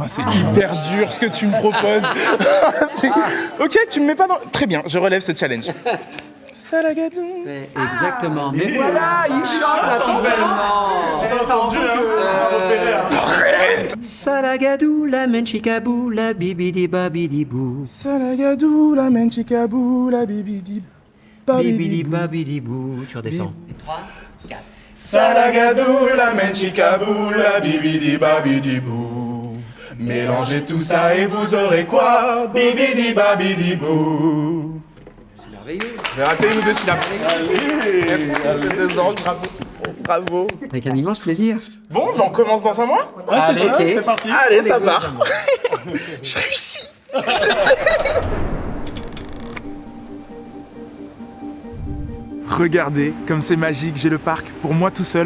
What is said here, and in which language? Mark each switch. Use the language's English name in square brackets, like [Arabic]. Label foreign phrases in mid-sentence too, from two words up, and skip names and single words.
[French] C'est hyper dur ce que tu me proposes. Ok, tu me mets pas dans... Très bien, je relève ce challenge. Salagadou. Exactement. Mais voilà, il chante naturellement. Arrête. Salagadou, la menchikabou, la bibidi babidi bou. Salagadou, la menchikabou, la bibidi Bibidi babidi bou. Tu redescends. 3, 4. Salagadou, la menchikabou, la bibidi babidi bou. Mélangez tout ça et vous aurez quoi? Bibidi babidi bou. C'est merveilleux. J'ai raté une ou deux syllabes. Allez, merci, c'est des anges, bravo. Bravo. Avec un immense plaisir. Bon, on commence dans un mois? Ouais, allez, c'est ça, okay. c'est parti. Allez, ça part. J'ai réussi. Regardez, comme c'est magique, j'ai le parc pour moi tout seul.